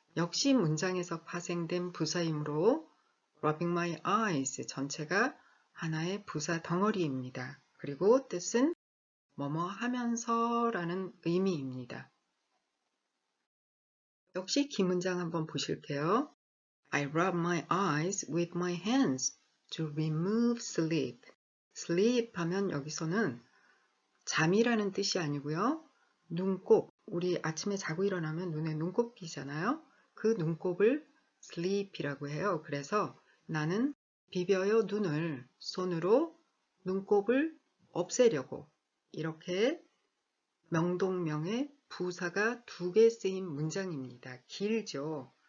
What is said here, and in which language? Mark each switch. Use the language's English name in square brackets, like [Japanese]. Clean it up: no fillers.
[Korean] 역시 문장에서 파생된 부사이므로 [English] rubbing my eyes [Korean] 전체가 하나의 부사 덩어리입니다. 그리고 뜻은 뭐뭐 하면서 라는 의미입니다. 역시 긴 문장 한번 보실게요. [English] I rub my eyes with my hands to remove sleep. [Korean] sleep 하면 여기서는 잠이라는 뜻이 아니고요. 눈곱, 우리 아침에 자고 일어나면 눈에 눈곱 끼잖아요. 그 눈곱을 sleep이라고 해요. 그래서 나는 비벼요 눈을 손으로 눈곱을 없애려고 이렇게 명동명의 부사가 2개 쓰인 문장입니다. 길죠.